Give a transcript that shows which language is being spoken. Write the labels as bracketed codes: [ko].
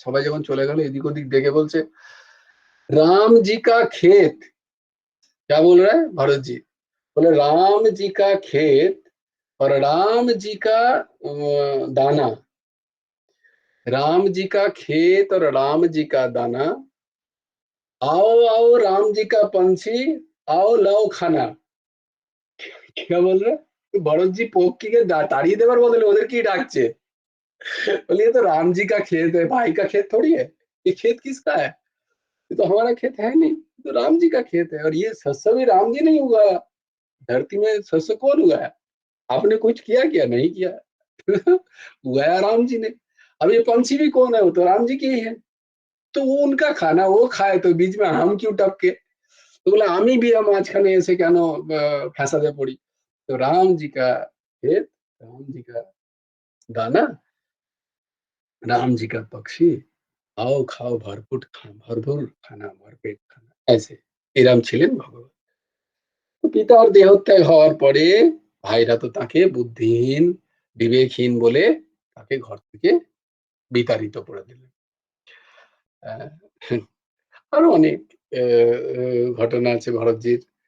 [bn] সবাই যখন চলে গেল, এদিক ওদিক দেখে বলছে, [hi] राम जी का खेत। क्या बोल रहा है भरत जी? बोले राम जी का खेत और राम जी का दाना। राम जी का खेत और राम जी का दाना। आओ आओ राम जी का पंछी, आओ लाओ खाना। क्या बोल रहे? तो भरत जी [bn] পক্ষীকে তাড়িয়ে দেওয়ার বদলে ওদের কি ডাকছে? [hi] बोले ये तो राम जी का खेत है, भाई का खेत थोड़ी है। ये खेत किसका है? ये तो हमारा खेत है नहीं, ये तो राम जी का खेत है, और ये शस्य भी राम जी नहीं उगाया। धरती में शस्य कौन उगाया? आपने कुछ किया क्या? नहीं किया। उगाया राम जी ने। अब ये पंछी भी कौन है? वो तो राम जी के ही है। तो वो उनका खाना वो खाए, तो बीच में हम क्यों टपके? तो बोला [bn] আমি বিয়া মাঝখানে এসে কেন ফ্যাসাদে পড়ি? [hi] तो राम जी का खेत, राम जी का दाना, राम जी का पक्षी, आओ खाओ भरपूर भरपूर खाना, भरपेट खाना, ऐसे [bn] এরম ছিলেন ভগবান। তো পিতার দেহত্যাগ হওয়ার পরে ভাইরা তো তাকে বুদ্ধিহীন, বিবেকহীন বলে তাকে ঘর থেকে বিতাড়িত করে দিলেন। আহ, আরো অনেক ঘটনা আছে ভরতজির।